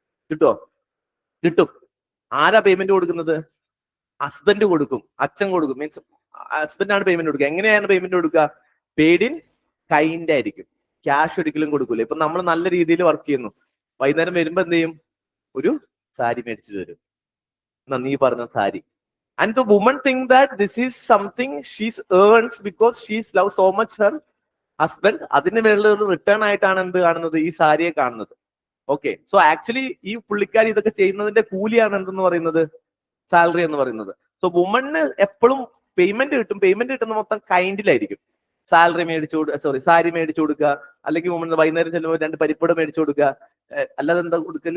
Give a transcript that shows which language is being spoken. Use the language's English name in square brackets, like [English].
[Malayalam] കിട്ടുമോ? കിട്ടും. ആരാ പേയ്മെന്റ് കൊടുക്കുന്നത്? ഹസ്ബൻഡ് കൊടുക്കും, അച്ഛൻ കൊടുക്കും. മീൻസ് ഹസ്ബൻഡാണ് പേയ്മെന്റ് കൊടുക്കുക. എങ്ങനെയാണ് പേയ്മെന്റ് കൊടുക്കുക? പെയ്ഡ് ഇൻ കൈൻഡ് ആയിരിക്കും, ക്യാഷ് ഒരിക്കലും കൊടുക്കൂല. ഇപ്പൊ നമ്മൾ നല്ല രീതിയിൽ വർക്ക് ചെയ്യുന്നു, വൈകുന്നേരം വരുമ്പോ എന്ത് ചെയ്യും, ഒരു സാരി മേടിച്ചു തരും. നീ പറഞ്ഞ sari. [English] And the woman think that this is something she's earns because she's love so much her husband. [Malayalam] അതിന് വേണ്ട ഒരു റിട്ടേൺ ആയിട്ടാണ് എന്ത് കാണുന്നത്, ഈ സാരിയെ കാണുന്നത്. ഓക്കെ, സോ ആക്ച്വലി ഈ പുള്ളിക്കാരി ഇതൊക്കെ ചെയ്യുന്നതിന്റെ കൂലിയാണ് എന്തെന്ന് പറയുന്നത്, സാലറി എന്ന് പറയുന്നത്. സോ വുമണിന് എപ്പോഴും പേയ്മെന്റ് കിട്ടും. പേയ്മെന്റ് കിട്ടുന്ന മൊത്തം കൈൻഡിലായിരിക്കും. സാലറി സാരി മേടിച്ചു കൊടുക്കുക, അല്ലെങ്കിൽ വുമൺ വൈകുന്നേരം ചെല്ലുമ്പോൾ 2 പരിപ്പട മേടിച്ചു കൊടുക്കുക. അല്ലാതെ എന്താ കൊടുക്കൽ?